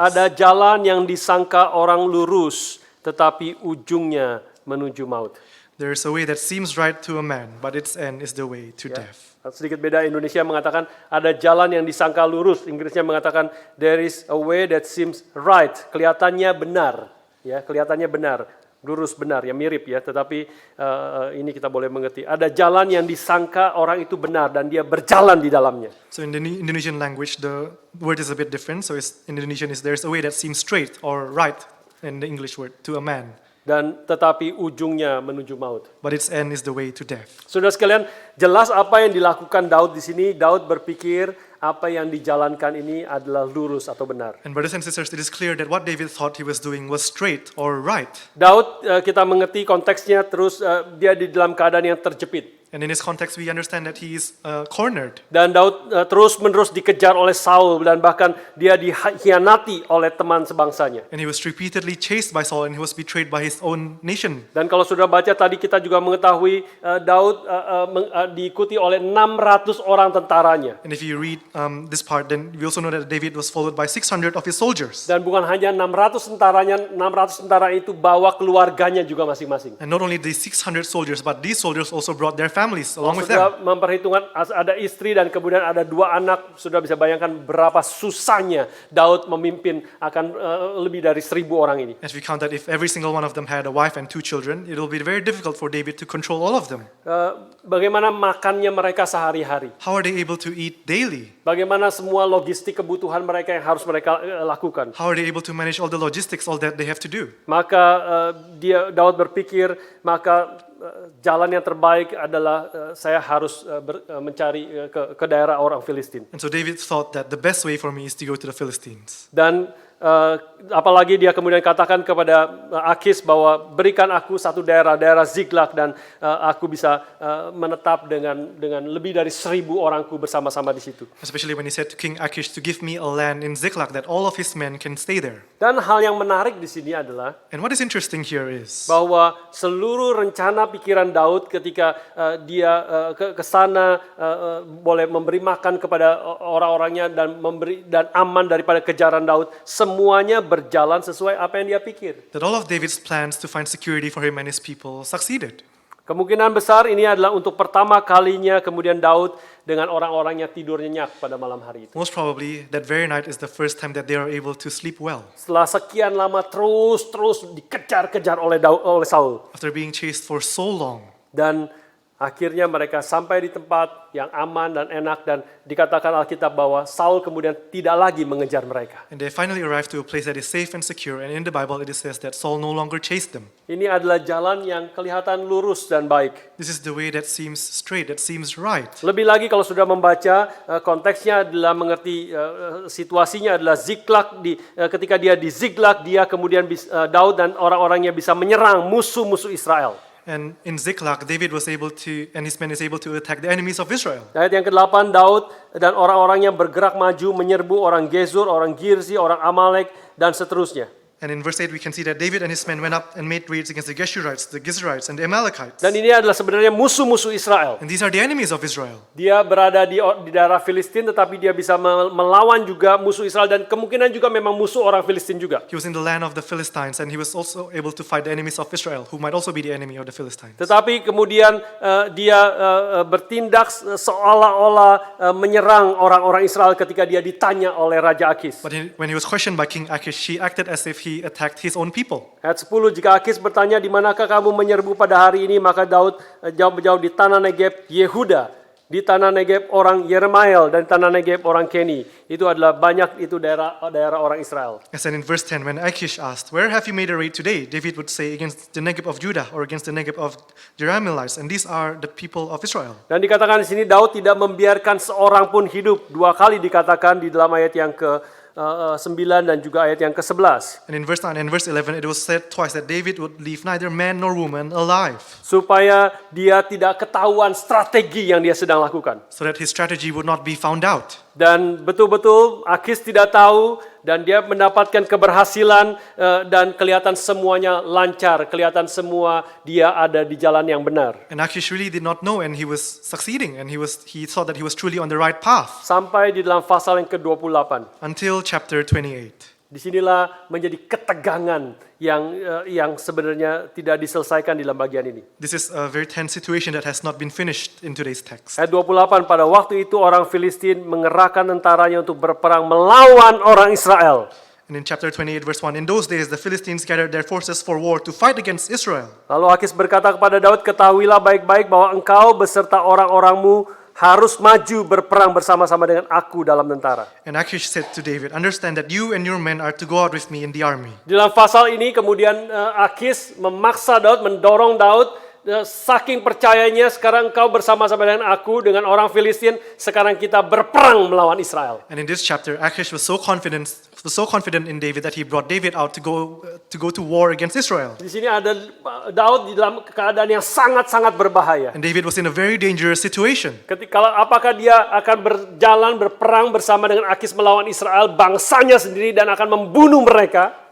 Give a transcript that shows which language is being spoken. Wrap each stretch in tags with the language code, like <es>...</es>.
<id>Ada jalan yang disangka orang lurus, tetapi ujungnya menuju maut.</id> <en>There is a way that seems right to a man, but its end is the way to death.</en> <id>Sedikit beda, Indonesia mengatakan ada jalan yang disangka lurus. Inggrisnya mengatakan</id> <en>there is a way that seems right.</en> <id>Kelihatannya benar, ya, kelihatannya benar, lurus benar, ya mirip ya. Tetapi ini kita boleh mengerti. Ada jalan yang disangka orang itu benar dan dia berjalan di dalamnya.</id> <en>So in the Indonesian language, the word is a bit different. So in Indonesian is there's a way that seems straight or right in the English word to a man.</en> <id>Dan tetapi ujungnya menuju maut.</id> <en>But its end is the way to death.</en> <id>Saudara sekalian, jelas apa yang dilakukan Daud di sini. Daud berpikir apa yang dijalankan ini adalah lurus atau benar.</id> <en>And brothers and sisters, it is clear that what David thought he was doing was straight or right.</en> <id>Daud, kita mengerti konteksnya, terus dia di dalam keadaan yang terjepit.</id> <en>And in this context, we understand that he is cornered.</en> <id>Dan Daud terus-menerus dikejar oleh Saul dan bahkan dia dikhianati oleh teman sebangsanya.</id> <en>And he was repeatedly chased by Saul and he was betrayed by his own nation.</en> <id>Dan kalau sudah baca tadi kita juga mengetahui Daud diikuti oleh 600 orang tentaranya.</id> <en>And if you read this part, then we also know that David was followed by 600 of his soldiers.</en> <id>Dan bukan hanya 600 tentaranya, 600 tentara itu bawa keluarganya juga masing-masing.</id> <en>And not only these 600 soldiers, but these soldiers also brought their families along with</en> <id>Sudah</id> <en>them.</en> <id>memperhitungkan ada istri dan kemudian ada 2 anak, sudah bisa bayangkan berapa susahnya Daud memimpin akan lebih dari 1000 orang ini.</id> <en>As we count that if every single one of them had a wife and 2 children, it will be very difficult for David to control all of them.</en> <id>Bagaimana makannya mereka sehari-hari?</id> <en>How are they able to eat daily?</en> <id>Bagaimana semua logistik kebutuhan mereka yang harus mereka lakukan?</id> <en>How are they able to manage all the logistics, all that they have to do?</en> <id>Maka Daud berpikir, maka jalan yang terbaik adalah saya harus mencari ke daerah orang Filistin.</id> <en>And so David thought that the best way for me is to go to the Philistines.</en> <id>Dan apalagi dia kemudian katakan kepada Akis bahwa berikan aku satu daerah Ziklag, dan aku bisa menetap dengan lebih dari 1,000 orangku bersama-sama di situ.</id> <en>Especially when he said to King Achish to give me a land in Ziklag that all of his men can stay there.</en> <id>Dan hal yang menarik di sini adalah</id> <en>And what is interesting here is</en> <id>bahwa seluruh rencana pikiran Daud ketika dia ke sana boleh memberi makan kepada orang-orangnya dan aman daripada kejaran Daud, semuanya berjalan sesuai apa yang dia pikir.</id> <en>that all of David's plans to find security for him and his people succeeded.</en> <id>Kemungkinan besar ini adalah untuk pertama kalinya kemudian Daud dengan orang-orangnya tidur nyenyak pada malam hari itu.</id> <en>Most probably, that very night is the first time that they are able to sleep well.</en> <id>Setelah sekian lama terus dikejar-kejar oleh Saul.</id> <en>After being chased for so long,</en> <id>Dan akhirnya mereka sampai di tempat yang aman dan enak, dan dikatakan Alkitab bahwa Saul kemudian tidak lagi mengejar mereka.</id> <en>and they finally arrived to a place that is safe and secure, and in the Bible it says that Saul no longer chased them.</en> <id>Ini adalah jalan yang kelihatan lurus dan baik.</id> <en>This is the way that seems straight, that seems right.</en> <id>Lebih lagi kalau sudah membaca, konteksnya adalah mengerti situasinya adalah Ziklag. Ketika dia di Ziklag, dia kemudian Daud dan orang-orangnya bisa menyerang musuh-musuh Israel.</id> <en>And in Ziklag, David was able to, and his men is able to attack the enemies of Israel.</en> <id>Ayat yang ke-8, Daud dan orang-orangnya bergerak maju menyerbu orang Gezur, orang Girzi, orang Amalek, dan seterusnya.</id> <en>And in verse 8, we can see that David and his men went up and made raids against the Geshurites, the Gizrites, and the Amalekites.</en> <id>Dan ini adalah sebenarnya musuh-musuh Israel.</id> <en>And these are the enemies of Israel.</en> <id>Dia berada di daerah Filistin, tetapi dia bisa melawan juga musuh Israel, dan kemungkinan juga memang musuh orang Filistin juga.</id> <en>He was in the land of the Philistines, and he was also able to fight the enemies of Israel, who might also be the enemy of the Philistines.</en> <id>Tetapi kemudian dia bertindak seolah-olah menyerang orang-orang Israel ketika dia ditanya oleh Raja Akis.</id> <en>But when he was questioned by King Achish, he acted as if he attacked his own people.</en> <id>Ayat 10, jika Akis bertanya, di manakah kamu menyerbu pada hari ini? Maka Daud jawab, di tanah Negeb Yehuda, di tanah Negeb orang Yermael, dan tanah Negeb orang Keni. Itu adalah banyak itu daerah orang Israel.</id> <en>As in verse 10, when Achish asked, "Where have you made a raid today?" David would say, "Against the Negeb of Judah, or against the Negeb of Jerahmeelites." And these are the people of Israel.</en> <id>Dan dikatakan di sini Daud tidak membiarkan seorang pun hidup. 2 kali dikatakan di dalam ayat yang ke-9 dan juga ayat yang ke-11.</id> <en>And in verse 9 and verse 11, it was said twice that David would leave neither man nor woman alive,</en> <id>Supaya dia tidak ketahuan strategi yang dia sedang lakukan.</id> <en>so that his strategy would not be found out.</en> <id>Dan betul-betul Akis tidak tahu, dan dia mendapatkan keberhasilan, dan kelihatan semuanya lancar, kelihatan semua dia ada di jalan yang benar.</id> <en>And Achish really did not know, and he was succeeding, and he thought that he was truly on the right path</en> <id>Sampai di dalam pasal yang ke-28.</id> <en>until chapter 28.</en> <id>Disinilah menjadi ketegangan yang sebenarnya tidak diselesaikan di dalam bagian ini.</id> <en>This is a very tense situation that has not been finished in today's text.</en> <id>Ayat 28, pada waktu itu orang Filistin mengerahkan tentaranya untuk berperang melawan orang Israel.</id> <en>And in chapter 28 verse 1, in those days the Philistines gathered their forces for war to fight against Israel.</en> <id>Lalu Akis berkata kepada Daud, ketahuilah baik-baik bahwa engkau beserta orang-orangmu harus maju berperang bersama-sama dengan aku dalam tentara.</id> <en>And Achish said to David, "Understand that you and your men are to go out with me in the army."</en> <id>Di dalam pasal ini kemudian Akis memaksa Daud, mendorong Daud, saking percayanya, sekarang engkau bersama-sama dengan aku, dengan orang Filistin, sekarang kita berperang melawan Israel.</id> <en>And in this chapter, Achish was so confident in David that he brought David out to go to war against Israel.</en> <id>Di sini ada Daud di dalam keadaan yang sangat-sangat berbahaya.</id> <en>And David was in a very dangerous situation.</en> <id>Apakah dia akan berperang bersama dengan Akis melawan Israel, bangsanya sendiri, dan akan membunuh mereka?</id>